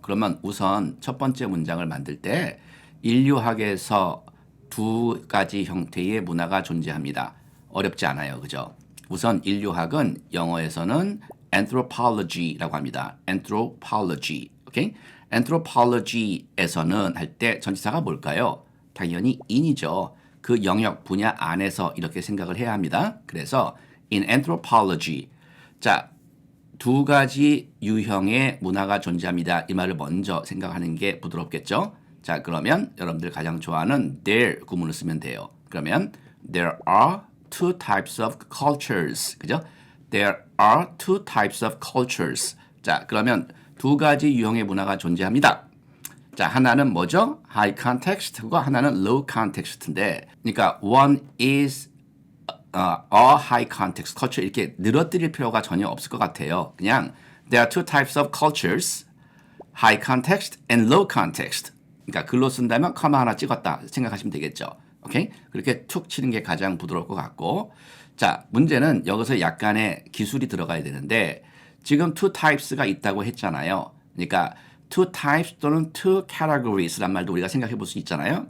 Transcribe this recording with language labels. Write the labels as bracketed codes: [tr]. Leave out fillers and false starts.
[ko] 그러면 우선 첫 번째 문장을 만들 때 인류학에서 두 가지 형태의 문화가 존재합니다. 어렵지 않아요. 그죠? 우선 인류학은 영어에서는 anthropology라고 합니다. anthropology. 오케이? anthropology에서는 할 때 전치사가 뭘까요? 당연히 in이죠. 그 영역 분야 안에서 이렇게 생각을 해야 합니다. 그래서 [en] in anthropology. [ko] 자, 두 가지 유형의 문화가 존재합니다. 이 말을 먼저 생각하는 게 부드럽겠죠? 자, 그러면 여러분들 가장 좋아하는 there 구문을 쓰면 돼요. 그러면 [en] there are two types of cultures. [ko] 그죠? [en] There are two types of cultures. [ko] 자, 그러면 두 가지 유형의 문화가 존재합니다. 자, 하나는 뭐죠? high context과 하나는 low context인데, 그러니까 [en] one is a high context culture [ko] 이렇게 늘어뜨릴 필요가 전혀 없을 것 같아요. 그냥 [en] there are two types of cultures, high context and low context. [ko] 그러니까 글로 쓴다면 커마 하나 찍었다 생각하시면 되겠죠. 오케이? 그렇게 툭 치는 게 가장 부드러울 것 같고, 자, 문제는 여기서 약간의 기술이 들어가야 되는데 지금 two types가 있다고 했잖아요. 그러니까 two types 또는 two categories란 말도 우리가 생각해 볼 수 있잖아요.